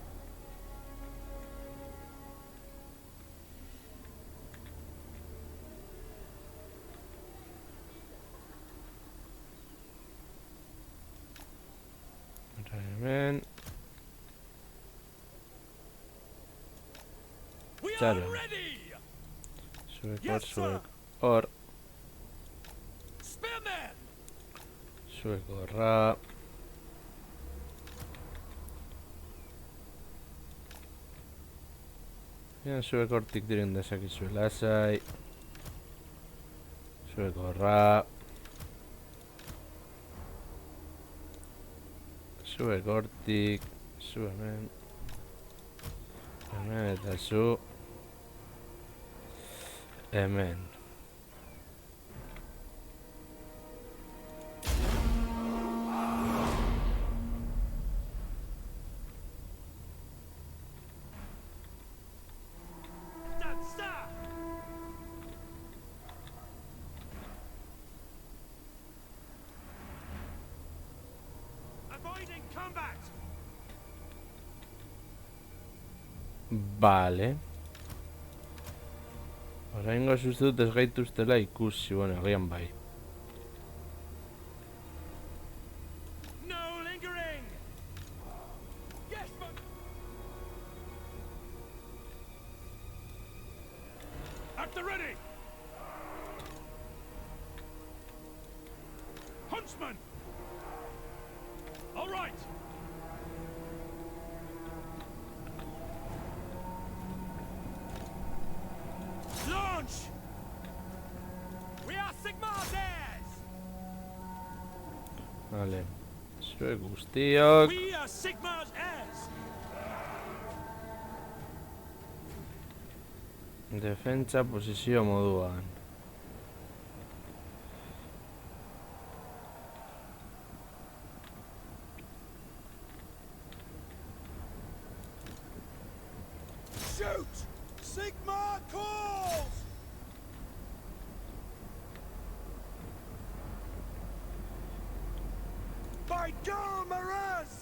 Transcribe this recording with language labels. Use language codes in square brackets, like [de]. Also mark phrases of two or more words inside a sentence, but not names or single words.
[eu] Hemen. [en] We [eu] Claro. [en] are ready! [eu] Zuek hor, [en] Yes, sir. [eu] zuek hor. [en] Spearmen! [eu] Zuek horra. Zuek hortik diren dezakizue lasai. Zuek horra. Zuek hortik. Zu hemen. Hemen eta zu. Hemen. [en] Stand still! Avoiding combat! [eu] Vale. Oraingo uste dut ez gaituztela ikusi, bueno, agian bai. [en] No lingering! Yes, but... At the ready! Huntsman! All right! Launch! We are Sigmar's heirs! [eu] Vale. Zuek guztiok. [en] We are Sigmar's heirs! [eu] Defentsa posizio moduan. [en] Shoot! Sigmar calls! By Gal Maraz!